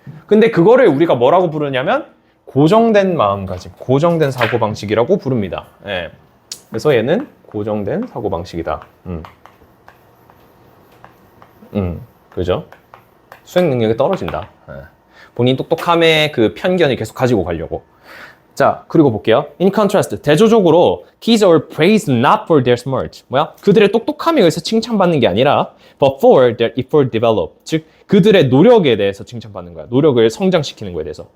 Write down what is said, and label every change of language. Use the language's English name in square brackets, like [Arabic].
[Korean] 근데 그거를 우리가 뭐라고 부르냐면 고정된 마음가짐, 고정된 사고방식이라고 부릅니다. 그래서 얘는 고정된 사고방식이다. 그죠? 수행 능력이 떨어진다. 본인 똑똑함의 그 편견을 계속 가지고 가려고. 자, 그리고 볼게요. [English] In contrast, [Korean] 대조적으로 [English] kids are praised not for their smart. [Korean] 뭐야? 그들의 똑똑함에 의해서 칭찬받는 게 아니라 [English] but for their effort develop. [Korean] 즉, 그들의 노력에 대해서 칭찬받는 거야. 노력을 성장시키는 거에 대해서.